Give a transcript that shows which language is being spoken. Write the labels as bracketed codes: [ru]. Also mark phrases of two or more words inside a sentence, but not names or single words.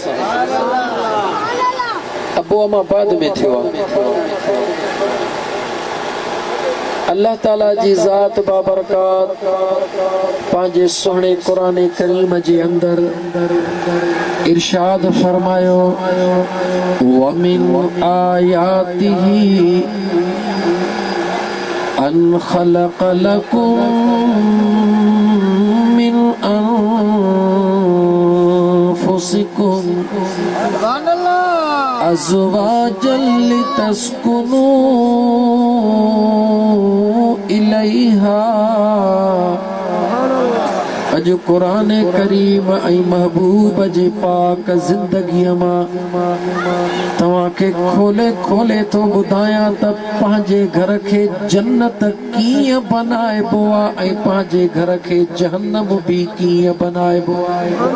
[sd] अबो अम्मा बाद में थियो आहे। अल्लाह ताला जी ज़ात बाबरकात पंहिंजे सुहिणे क़ुरान करीम जे अंदर इरशाद फरमायो, [ar] ومن آياته أن خلق لكم من أنفسكم أزواجا لتسكنوا إليها. [sd] अॼु क़ुरान करीम ऐं महबूब जे पाक ज़िंदगीअ मां तव्हांखे खोले खोले थो ॿुधायां त पंहिंजे घर खे जन्नत कीअं बनाइबो आहे ऐं पंहिंजे घर खे जहन्नम बि कीअं बनाइबो आहे।